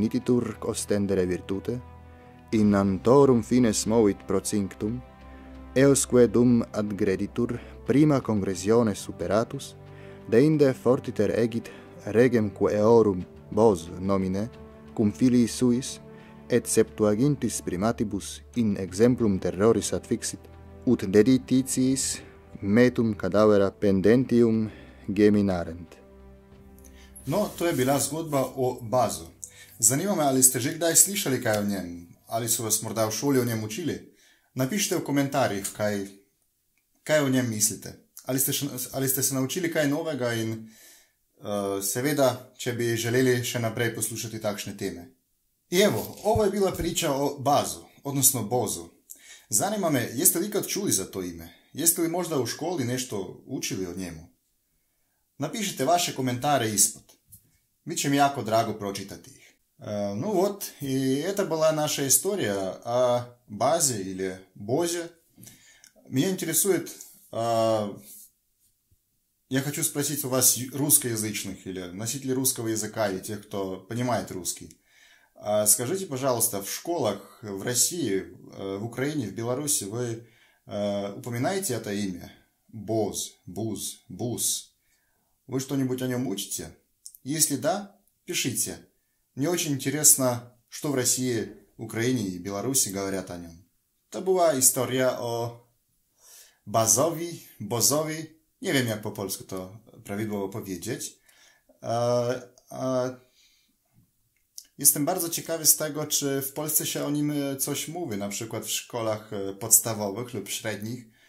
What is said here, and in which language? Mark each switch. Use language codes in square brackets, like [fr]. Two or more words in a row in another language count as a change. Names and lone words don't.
[la] nititur ostendere virtute, in antorum fines movit procinctum, eosque dum adgreditur prima congressione superatus, deinde fortiter egit regem quo eorum Bos nomine, cum filii suis, et septuagintis primatibus in exemplum terroris adfixit, ut dedititiis metum cadavera pendentium geminarent. [sl] No, to je bila zgodba o Bazu. Zanima me, ali ste že kdaj slišali kaj o njem, ali so vas morda v šoli o njem učili? Napišite v komentarjih, kaj o njem mislite. Ali ste se naučili kaj novega in seveda, če bi želeli še naprej poslušati takšne teme. [sr] I evo, ovo je bila priča o Bazu, odnosno Bozu. Zanima me, jeste li ikad čuli za to ime? Jeste li možda u školi nešto učili o njemu? Napišite vaše komentare ispod. Biće mi jako drago [ru] прочитать их. Ну вот, и это была наша история о Базе или Бозе. Меня интересует, я хочу спросить у вас русскоязычных или носителей русского языка и тех, кто понимает русский. Скажите, пожалуйста, в школах в России, в Украине, в Беларуси вы упоминаете это имя? Боз, Буз, Бус. Вы что-нибудь о нем учите? Если да, пишите. Мне очень интересно, что в России, Украине и Беларуси говорят о нем. [pl] To była historia o Bozowi. Nie wiem, jak po polsku to prawidłowo powiedzieć. Jestem bardzo ciekawy z tego, czy w Polsce się o nim coś mówi, na przykład w szkołach podstawowych lub średnich.